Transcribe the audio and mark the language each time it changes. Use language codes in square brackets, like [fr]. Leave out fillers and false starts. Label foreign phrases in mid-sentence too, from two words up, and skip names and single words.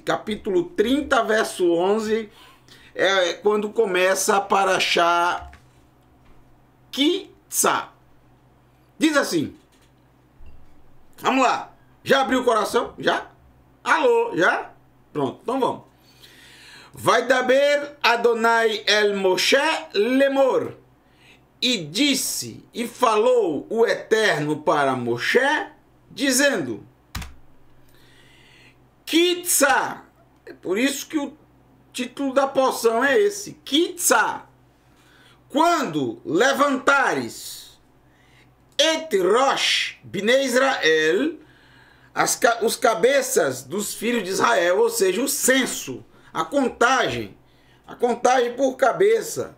[pt] Capítulo 30, verso 11 é quando começa a Parashá Ki-Tsa. Diz assim. Vamos lá. Já abriu o coração? Já? Alô? Já? Pronto, então vamos. [he] וי דבר אדני אל משה לאמר. [pt] E disse, e falou o Eterno para Moshe, dizendo, Ki-Tsa. É por isso que o título da porção é esse, Ki-Tsa. Quando levantares [he] את ראש בני ישראל, [pt] os cabeças dos filhos de Israel, ou seja, o censo, a contagem por cabeça.